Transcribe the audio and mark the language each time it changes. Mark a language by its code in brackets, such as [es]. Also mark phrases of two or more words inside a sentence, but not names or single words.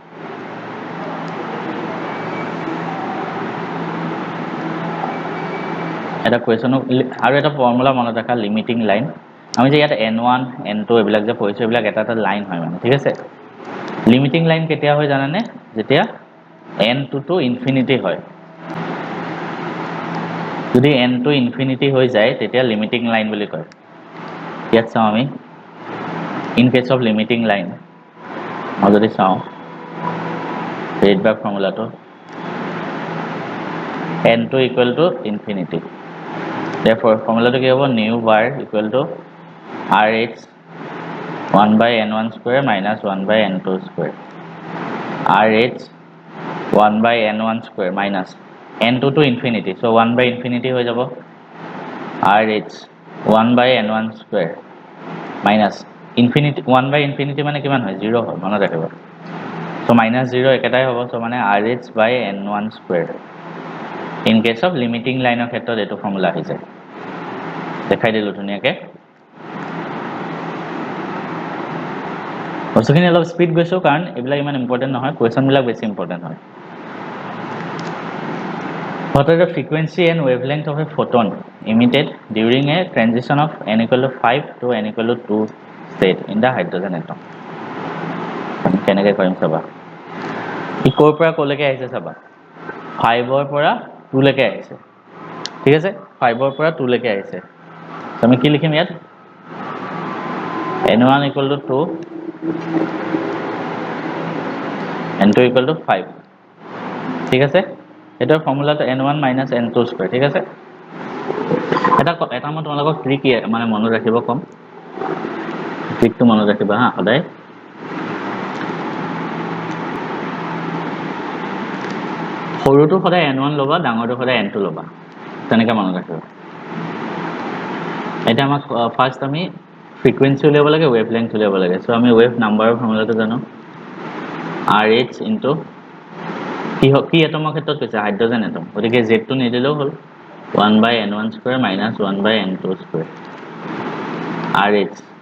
[as] এটা কোৱেশ্যন আৰু এটা ফৰ্মুলা মনত ৰাখা [en] limiting line [as] আমি যে ইয়াত n1 n2 এইবিলাক যে পঢ়িছো এইবিলাক এটা লাইন হয় মানে ঠিক আছে [en] limiting line [as] কেতিয়া হয় জানানে যেতিয়া [en] n2 to infinity [as] হয় যদি n2 ইনফিনিটি হৈ যায় তেতিয়া [en] limiting line [as] বুলি কয় ইয়াত চাও আমি [en] in case of limiting line [as] মই যদি চাও Rydberg ফৰ্মুলাটো [en] n2 equal to infinity therefore formula [as] কি হ'ব [en] nu bar equal to rh 1/n1 square minus 1/n2 square rh 1/n1 square minus n2 to infinity so 1/infinity [as] হৈ যাব [en] rh 1/n1 square minus infinity 1/infinity [as] মানে কিমান হয় 0 হয় মনত ৰাখিবা [en] so minus 0 [as] একেটাই হ'ব [en] so মানে rh/n1 square in case of limiting line of [as] ক্ষেত্ৰত এটো ফৰ্মুলা আহি যায় দেখাই দিলো ধুনিয়াকে বস্তুখিনি অলপ স্পিড গৈছো কাৰণ এইবিলাক ইমান ইম্পৰ্টেন্ট নহয় কোৱেশ্যন বিলাক বেছি ইম্পৰ্টেন্ট হয় [en] What are the frequency and wavelength of a photon emitted during a transition of n equal to 5 to n equal to 2 state in the hydrogen atom [as] কেনেকৈ কৰিম চাবা ই ক'ৰ পৰা ক'লৈকে আহিছে চাবা 5 ৰ পৰা 2 লৈকে আহিছে ঠিক আছে 5 ৰ পৰা 2 লৈকে আহিছে আমি কি লিখিম ইয়াত [en] n1 equal to 2 n2 equal to 5 [as] ঠিক আছে এটাৰ ফৰ্মুলাটো [en] n1 minus n2 square [as] ঠিক আছে এটা মই তোমালোকক ট্ৰিক মানে মনত ৰাখিব কম ট্ৰিকটো মনত ৰাখিবা হা সদায় সৰুটো সদায় n1 লবা ডাঙৰটো সদায় n2 লবা তেনেকৈ মনত ৰাখিবা এটা আমাক ফাৰ্ষ্ট আমি ফ্ৰিকুৱেন্সি উলিয়াব লাগে [en] wave length [as] উলিয়াব লাগে সো আমি [en] wave numberৰ formulaটো [as] জানো [en] RH into [as] কি এটমৰ ক্ষেত্ৰত কৈছে [en] hydrogen atom [as] গতিকে Z টো নিদিলেও হ'ল [en] 1/n1 square minus 1/n2 square RH